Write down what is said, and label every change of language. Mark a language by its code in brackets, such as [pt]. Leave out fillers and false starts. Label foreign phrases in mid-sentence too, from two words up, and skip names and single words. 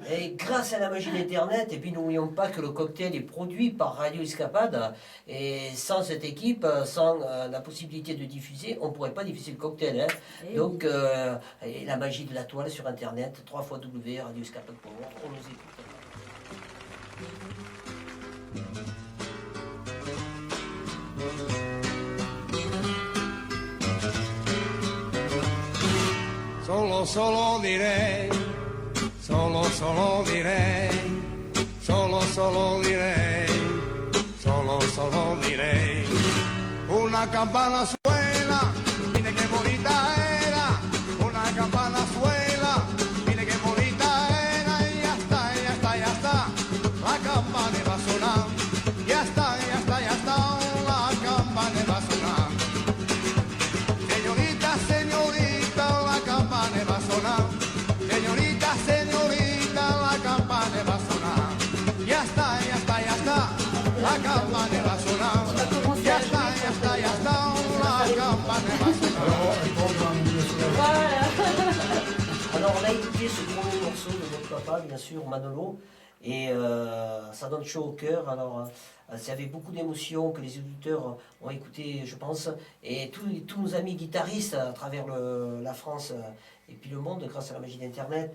[fr] Et grâce à la magie d'Internet, et puis n'oublions pas que le cocktail est produit par Radio Escapade, et sans cette équipe, sans la possibilité de diffuser, on ne pourrait pas diffuser le cocktail. Hein. Eh Donc, et la magie de la toile sur Internet, www.radioescapade.org, on nous écoute. [it] Solo, solo direi, solo, solo direi, solo, solo direi, solo, solo direi. [es] Una campana suena, mire que bonita era, una campana suena, mire que bonita era, y ya está, ya está, ya está, la campana va a sonar, ya está, ya está, ya está, la campana va a sonar. Señorita, señorita, la campana va a sonar. Señorita, señorita, la campana va a sonar. Ya está, ya está, ya está, la campana va a sonar. Ya está, ya está, ya está, la campana va a sonar. [fr] Voilà. Alors on a écouté ce premier morceau de notre papa, bien sûr, Manolo, et ça donne chaud au cœur. Alors c'est avec beaucoup d'émotion que les auditeurs ont écouté, je pense, et tous nos amis guitaristes à travers la France et puis le monde grâce à la magie d'Internet.